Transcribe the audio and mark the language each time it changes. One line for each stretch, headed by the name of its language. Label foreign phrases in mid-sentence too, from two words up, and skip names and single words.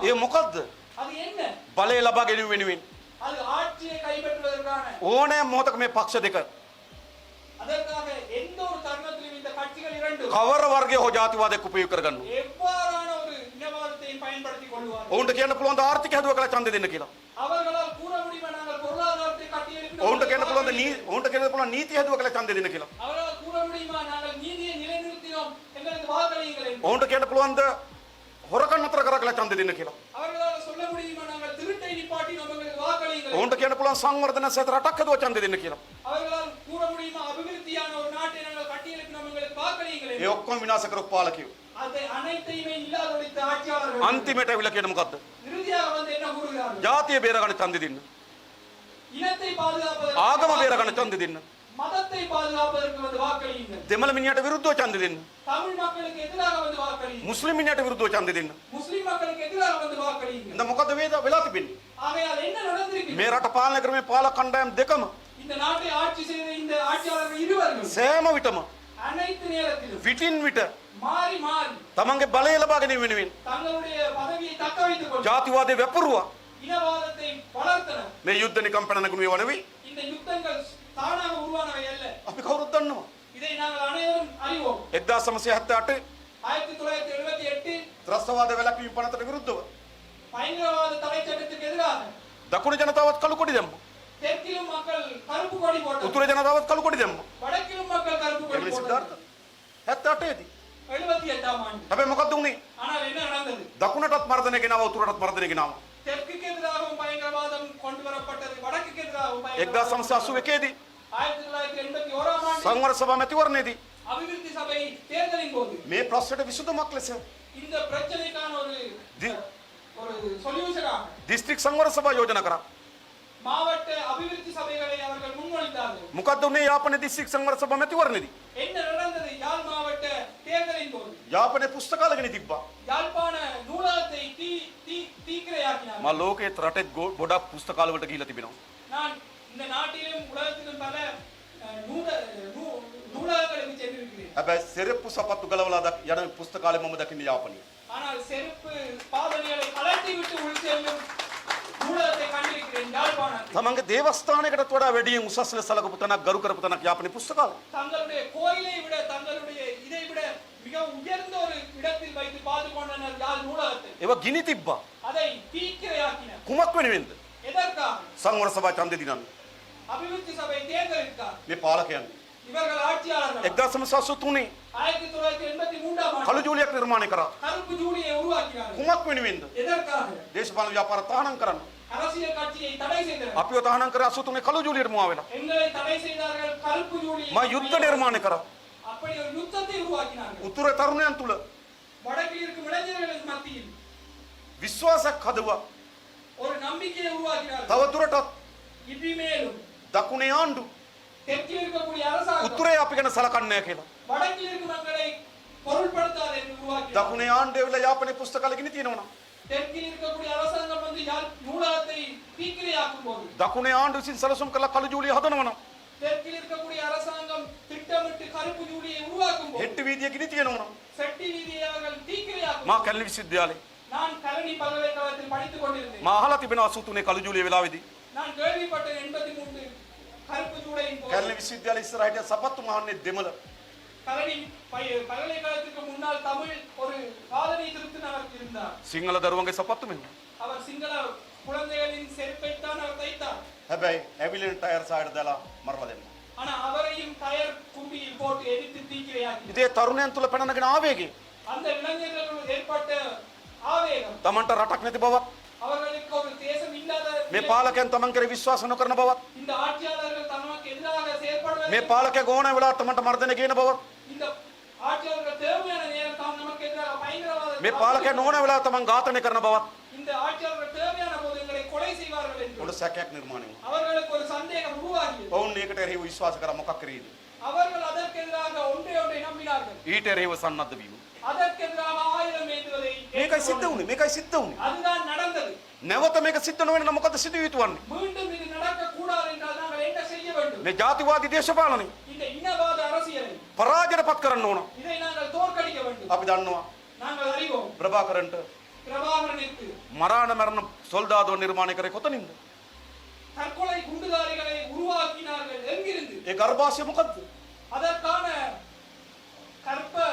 Sinhala: ඒ මොකද්ද?
Tamil: அது என்ன?
Sinhala: බලය ලබා ගැනීම වෙනුවෙන්
Tamil: அது ஆட்சியை கைப்பற்றுவதற்கான.
Sinhala: ඕනෑම මොහොතක මේ පක්ෂ දෙක
Tamil: அதற்காக எந்த ஒரு தருணத்திலும் இந்த கட்சிகள் இரண்டும்
Sinhala: කවර වර්ගයේ හෝ ජාතිවාදයක් උපයෝග කරගන්නවා.
Tamil: எவ்வாறான ஒரு இனவாதத்தையும் பயன்படுத்திக் கொள்வார்கள்.
Sinhala: ඔවුන්ට කියන්න පුළුවන් ද ආර්ථික හැදුව කියලා ඡන්දෙ දෙන්න කියලා.
Tamil: அவர்களால் கூற முடியுமா நாங்கள் பொருளாதாரத்தை கட்டியெழுப்பினோம்?
Sinhala: ඔවුන්ට කියන්න පුළුවන් ඔවුන්ට කියන්න පුළුවන් නීති හැදුව කියලා ඡන්දෙ දෙන්න කියලා.
Tamil: அவர்களால் கூற முடியுமா நாங்கள் நீதியை நிலைநிறுத்தினோம், எங்களுக்கு வாக்களியுங்கள் என்று?
Sinhala: ඔවුන්ට කියන්න පුළුවන් ද හොරකම් නතර කරා කියලා ඡන්දෙ දෙන්න කියලා.
Tamil: அவர்களால் சொல்ல முடியுமா நாங்கள் திருட்டை நிப்பாட்டினோம், எங்களுக்கு வாக்களியுங்கள் என்று?
Sinhala: ඔවුන්ට කියන්න පුළුවන් සංවර්ධන සහිත රටක් හැදුව ඡන්දෙ දෙන්න කියලා.
Tamil: அவர்களால் கூற முடியுமா அபிவிருத்தியான ஒரு நாட்டை நாங்கள் கட்டியெழுப்பினோம், எங்களுக்கு வாக்களியுங்கள்
Sinhala: ඒ
Tamil: என்று?
Sinhala: ඔක්කොම විනාශ කරපු පාලකයෝ.
Tamil: அதை අனைத்தையுமே இல்லாதொழித்த ஆட்சியாளர்கள்
Sinhala: අන්තිමට ඇවිල්ලා කියන මොකද්ද?
Tamil: இறுதியாக வந்து என்ன கூறுகிறார்கள்?
Sinhala: ජාතිය බේරගන්න ඡන්දෙ දෙන්න.
Tamil: இனத்தை பாதுகாப்பதற்கு,
Sinhala: ආගම බේරගන්න ඡන්දෙ දෙන්න.
Tamil: மதத்தை பாதுகாப்பதற்கு வந்து வாக்களியுங்கள்.
Sinhala: දෙමළ මිනිහට විරුද්ධව ඡන්දෙ දෙන්න.
Tamil: தமிழ் மக்களுக்கு எதிராக வந்து வாக்களியுங்கள்.
Sinhala: මුස්ලිම් මිනිහට විරුද්ධව ඡන්දෙ දෙන්න.
Tamil: முஸ்லிம் மக்களுக்கு எதிராக வந்து வாக்களியுங்கள்.
Sinhala: දැන් මොකද්ද වෙලා තිබෙන්නේ?
Tamil: ஆகையால் என்ன நடந்திருக்கிறது?
Sinhala: මේ රට පාලනය කරන මේ පාලක කණ්ඩායම් දෙකම
Tamil: இந்த நாட்டை ஆட்சி செய்த இந்த ஆட்சியாளர்கள் இருவர்கள்
Sinhala: සෑම විටම
Tamil: அனைத்து நேரத்திலும்
Sinhala: විටින් විට
Tamil: மாறி மாறி
Sinhala: තමන්ගේ බලය ලබා ගැනීම වෙනුවෙන්
Tamil: தங்களுடைய பதவியை தக்க வைத்துக் கொண்டு
Sinhala: ජාතිවාදය වැපරුවා.
Tamil: இனவாதத்தை வளர்த்தனர்.
Sinhala: මේ යුද්ධ නිකම් පැන නැගුණු ඒවා නෙවෙයි.
Tamil: இந்த யுத்தங்கள் தானாக உருவானவை அல்ல.
Sinhala: අපි කවුරුත් දන්නවා.
Tamil: இதை நாங்கள் அனைவரும் அறிவோம்.
Sinhala: 1978
Tamil: 1978
Sinhala: ත්‍රස්තවාද වැළැක්වීම පනතට විරුද්ධව
Tamil: பயங்கரவாத தடை சட்டத்துக்கு எதிராக
Sinhala: දකුණු ජනතාවත් කළු කොඩි දැම්මා.
Tamil: தெற்கிலும் மக்கள் கருப்பு கொடி போட்டனர்.
Sinhala: උතුරේ ජනතාවත් කළු කොඩි දැම්මා.
Tamil: வடக்கிலும் மக்கள் கருப்பு கொடி
Sinhala: එමේ
Tamil: போட்டனர்.
Sinhala: සිද්ධාර්ථ 78 දී.
Tamil: 78ஆம் ஆண்டு.
Sinhala: හැබැයි මොකක්ද උනේ?
Tamil: ஆனால் என்ன நடந்தது?
Sinhala: දකුණටත් මර්ධනය ගෙනාවා උතුරටත් මර්ධනය ගෙනාවා.
Tamil: தெற்குக்கு எதிராகவும் பயங்கரவாதம் கொண்டு வரப்பட்டது, வடக்குக்கு எதிராகவும் பயங்கரவாதம்.
Sinhala: 1981 දී
Tamil: 1981ஆம் ஆண்டு
Sinhala: සංවර සභා මැතිවරණයේදී
Tamil: அபிவிருத்தி சபை தேர்தலின் போது
Sinhala: මේ ප්‍රශ්නට විසඳුමක් ලෙස
Tamil: இந்த பிரச்சனைக்கான ஒரு
Sinhala: தி-
Tamil: ஒரு சொல்யூஷனாக
Sinhala: දිස්ත්‍රික් සංවර සභා යෝජනා කරා.
Tamil: மாவட்ட அபிவிருத்தி சபைகளை அவர்கள் முன்மொழிந்தார்கள்.
Sinhala: මොකද්ද උනේ යාපනයේ දිස්ත්‍රික් සංවර සභා මැතිවරණයේදී?
Tamil: என்ன நடந்தது? யாழ் மாவட்ட தேர்தலின் போது
Sinhala: යාපනයේ පුස්තකාලගෙන තිබ්බා.
Tamil: யாழ்ப்பாண நூலகத்தை தீக்கிரையாக்கினார்.
Sinhala: මා ලෝකයේ රටේ ගොඩක් පුස්තකාල වලට ගිහිලා තිබෙනවා.
Tamil: நான் இந்த நாட்டிலும் உலகத்திலும் பல நூலகங்களுக்கு சென்றிருக்கிறேன்.
Sinhala: හැබැයි සෙරප්පු සපත්තු ගලවලා යන පුස්තකාලේ මම දකින්නේ යාපනයේ.
Tamil: ஆனால் செருப்பு பாதணிகளை கலட்டி விட்டு உள் செல்லும் நூலகத்தை கண்டிருக்கிறேன் யாழ்ப்பாணத்தில்.
Sinhala: තමන්ගේ දේවස්ථානයකටත් වඩා වැඩියෙන් උසස් ලෙස සලකපු තැනක් ගරු කරපු තැනක් යාපනයේ පුස්තකාලය.
Tamil: தங்களுடைய கோயிலை விட, தங்களுடைய இதை விட மிக உயர்ந்த ஒரு இடத்தில் வைத்து பாது கொண்டனர் யாழ் நூலகத்தை.
Sinhala: ඒවා ගිනි තිබ්බා.
Tamil: அதை தீக்கிரையாக்கினர்.
Sinhala: කුමක් වෙනුවෙන්ද?
Tamil: எதற்காக?
Sinhala: සංවර සභා ඡන්දෙ දිනන්න.
Tamil: அபிவிருத்தி சபை தேர்தலுக்காக.
Sinhala: මේ පාලකයන්
Tamil: இவர்கள் ஆட்சியாளர்கள்
Sinhala: 1983
Tamil: 1983ஆம் ஆண்டு
Sinhala: කළු ජූලියක් නිර්මාණය කරා.
Tamil: கருப்பு ஜூலியை உருவாக்கினார்கள்.
Sinhala: කුමක් වෙනුවෙන්ද?
Tamil: எதற்காக?
Sinhala: දේශපාලන ව්‍යාපාර තහනම් කරන්න.
Tamil: அரசியல் கட்சியை தடை செய்தனர்.
Sinhala: අපිව තහනම් කරේ 83 කළු ජූලියට මුවා වෙලා.
Tamil: எங்களை தடை செய்தார்கள், கருப்பு ஜூலியை.
Sinhala: මා යුද්ධ නිර්මාණය කරා.
Tamil: அப்படி ஒரு யுத்தத்தை உருவாக்கினார்கள்.
Sinhala: උතුරේ තරුණයන් තුල
Tamil: வடக்கில் இருக்கும் இளைஞர்களுக்கு மத்தியில்
Sinhala: විශ්වාසයක් හදවා.
Tamil: ஒரு நம்பிக்கையை உருவாக்கினார்கள்.
Sinhala: තව දුරටත්
Tamil: இனிமேலும்
Sinhala: දකුණේ ආණ්ඩු
Tamil: தெற்கில் இருக்கக்கூடிய அரசாங்கம்
Sinhala: උතුරේ අපි ගැන සලකන්නේ නැහැ කියලා.
Tamil: வடக்கில் இருக்கும் மக்களை பொருட்படுத்தாது என்று உருவாக்கினார்.
Sinhala: දකුණේ ආණ්ඩුවේ වෙලා යාපනයේ පුස්තකාලේ ගිනි තියෙනවා.
Tamil: தெற்கில் இருக்கக்கூடிய அரசாங்கம் வந்து யாழ் நூலகத்தை தீக்கிரையாக்கும் போது
Sinhala: දකුණේ ආණ්ඩුව විසින් සැලසුම් කළ කළු ජූලිය හදනවා නම්
Tamil: தெற்கில் இருக்கக்கூடிய அரசாங்கம் திட்டமிட்டு கருப்பு ஜூலியை உருவாக்கும் போது
Sinhala: හෙට්ටි வீதிය ගිනි තියනවා නම්
Tamil: செட்டி வீதியை அவர்கள் தீக்கிரையாக்கும்
Sinhala: මා කැලණි විශ්වවිද්‍යාලේ
Tamil: நான் கரணி பல்கலைக்கழகத்தில் படித்துக் கொண்டிருந்தேன்
Sinhala: මා අහලා තිබෙනවා 83 කළු ජූලිය වෙලාවේදී
Tamil: நான் கேள்விப்பட்டேன் 83 கருப்பு ஜூலையின் போது
Sinhala: කැලණි විශ්වවිද්‍යාලේ ඉස්සරහට සපත්තු මහන්නේ දෙමළ
Tamil: கரணி பல்கலைக்கழகத்துக்கு முன்னால் தமிழ் ஒரு சாதனை திருத்தினவர் இருந்தார்
Sinhala: සිංහල දරුවන්ගේ සපත්තු මෙන්න
Tamil: அவர் சிங்கள குழந்தைகளின் செருப்பை தான் அவர் தைத்தார்
Sinhala: හැබැයි ඇවිලෙන්
English: tyre side
Sinhala: දාලා මරලා දෙන්න
Tamil: ஆனா அவரையும் டயர் கும்பியில் போட்டு எரித்து தீக்கிரையாக்கி
Sinhala: ඉතින් ඒ තරුණයන් තුල පැනනගෙන ආවේගේ
Tamil: அந்த இளைஞர்களுக்கு ஏற்பட்ட ஆவேகம்
Sinhala: තමන්ට රටක් නැති බවත්
Tamil: அவர்களுக்கு ஒரு தேசம் இல்லாத
Sinhala: මේ පාලකයන් තමන් කෙරේ විශ්වාස නොකරන බවත්
Tamil: இந்த ஆட்சியாளர்கள் தமக்கு எதிராக செயல்படுவது
Sinhala: මේ පාලකයා ඕන වෙලාවට තමන්ට මර්ධනය කියන බවත්
Tamil: இந்த ஆட்சியாளர்கள் தேவையான நேரம் தாம் நமக்கு எதிராக பயங்கரவாத
Sinhala: මේ පාලකයා ඕන වෙලාවට තමන් ඝාතනය කරන බවත්
Tamil: இந்த ஆட்சியாளர்கள் தேவையான போது எங்களை கொலை செய்வார்கள் என்று
Sinhala: උඩ සැකයක් නිර්මාණය වුණා.
Tamil: அவர்களுக்கு ஒரு சந்தேகம் உருவாகியது
Sinhala: ඔවුන් ඒකට එරෙහිව විශ්වාස කරා මොකක් කරේද?
Tamil: அவர்கள் அதற்கு எதிராக ஒன்றை நம்பினார்கள்
Sinhala: ඊට එරෙහිව සන්නද්ධ වීම.
Tamil: அதற்கு எதிராக ஆயுதம் ஏந்துவதை
Sinhala: මේකයි සිද්ධ වුනේ. මේකයි සිද්ධ වුනේ.
Tamil: அதுதான் நடந்தது
Sinhala: නැවත මේක සිද්ධ නොවෙන නම් මොකද සිදු යුතු වන්නේ?
Tamil: மீண்டும் இது நடக்க கூடாது என்றால் நாங்கள் என்ன செய்ய வேண்டும்
Sinhala: මේ ජාතිවාදී දේශපාලනය
Tamil: இந்த இனவாத அரசியலை
Sinhala: පරාජයටපත් කරන්න ඕන.
Tamil: இதை நாங்கள் தோற்கடிக்க வேண்டும்
Sinhala: අපි දන්නවා
Tamil: நாங்கள் அறிவோம்
Sinhala: ප්‍රභාකරන්ට
Tamil: பிரபாகரனுக்கு
Sinhala: මරාණ මරණ සොල්දාදුව නිර්මාණය කරේ කොතනින්ද?
Tamil: தற்கொலை குண்டுதாரிகளை உருவாக்கினார்கள் எங்கிருந்து
Sinhala: ඒ ගර්භාෂය මොකද්ද?
Tamil: அதற்கான கற்ப